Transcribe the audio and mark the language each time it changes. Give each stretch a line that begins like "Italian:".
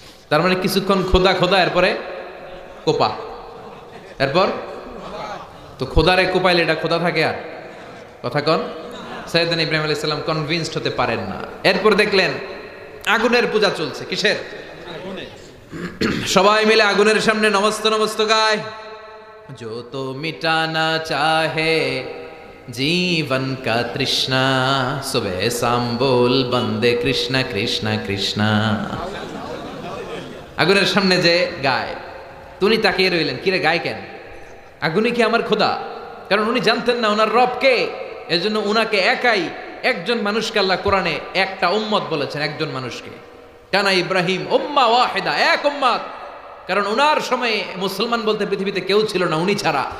Bangla: তার মানে কিছুক্ষণ খোদা খোদা, এরপরে কোপা, এরপর তো খোদারে কোপাইলে এটা খোদা থাকে আর? কথা কন। সাইয়েদনা ইব্রাহিম আলাইহিস সালাম কনভিন্সড হতে পারেন না। এরপর দেখলেন আগুনের পূজা চলছে। কিসের? সবাই মিলে আগুনের সামনে নমস্ত নমস্ত গায়।
Hindi: जो तो मिटाना चाहे जीवन का तृष्णा, सुबह शाम बोल बंदे कृष्णा कृष्णा कृष्णा।
Bangla: আগুনের সামনে যে গায়, তুমি তাকিয়ে রইলেন, কিরে গায় কেন? আগুনই কি আমার খোদা? কারণ উনি জানতেন না ওনার রব কে। এজন্য উনাকে একাই, একজন মানুষকে আল্লাহ কোরআনে একটা উম্মত বলেছেন, একজন মানুষকে।
Arabic: কানা ইব্রাহিম উম্মাহ ওয়াহিদা,
Bangla: এক উম্মত। কারণ ওনার সময়ে মুসলমান বলতে পৃথিবীতে কেউ ছিল না উনি ছাড়া।